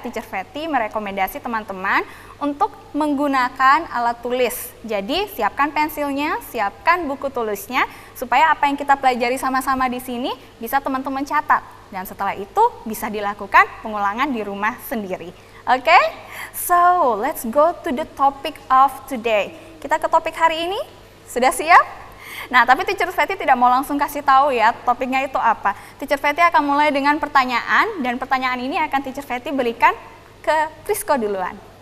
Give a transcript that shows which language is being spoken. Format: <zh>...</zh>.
<id>Teacher Fetty merekomendasi teman-teman untuk menggunakan alat tulis. Jadi, siapkan pensilnya, siapkan buku tulisnya, supaya apa yang kita pelajari sama-sama di sini bisa teman-teman catat. Dan setelah itu bisa dilakukan pengulangan di rumah sendiri. Oke?</id> <en>So, let's go to the topic of today.</en> <id>Kita ke topik hari ini. Sudah siap? Nah, tapi Teacher Fetty tidak mau langsung kasih tahu ya topiknya itu apa. Teacher Fetty akan mulai dengan pertanyaan dan pertanyaan ini akan Teacher Fetty berikan ke Prisco duluan.</id>